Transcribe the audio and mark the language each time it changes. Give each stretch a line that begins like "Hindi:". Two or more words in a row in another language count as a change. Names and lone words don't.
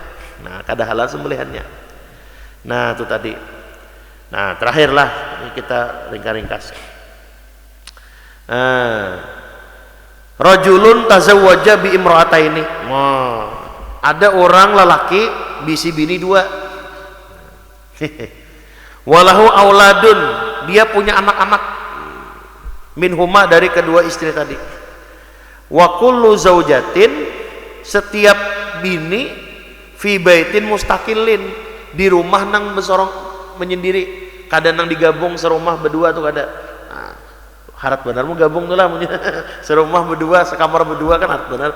Indonesian: Nah, itu tadi. Nah, terakhirlah kita ringkas.
Arabic: رجل تزوج بامرأتين.
Banjar: Ada orang lelaki bisi bini dua.
Arabic: وله أولاد,
Indonesian: dia punya anak-anak. Minhuma dari kedua istri tadi.
Arabic: وكل زوجة,
Banjar: setiap bini
Arabic: في بيت مستقل,
Banjar: di rumah nang besorong menyendiri, kadang nang digabung serumah berdua tuh kada. Harap benar mau gabung tuh lah serumah berdua, sekamar berdua kan harap benar.